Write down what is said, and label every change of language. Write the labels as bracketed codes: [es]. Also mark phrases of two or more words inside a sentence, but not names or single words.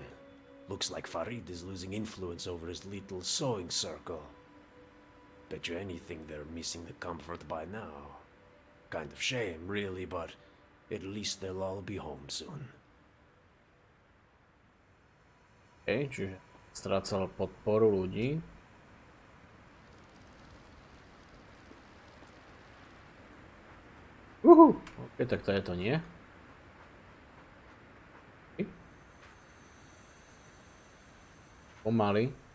[en] Looks like Farid is losing influence over his little sewing circle. Bet you anything they're missing the comfort by now. Kind of shame, really, but at least they'll all be home soon. [sk] Okay, čiže strácal podporu ľudí. Ok, tak to je to nie. Pomaly.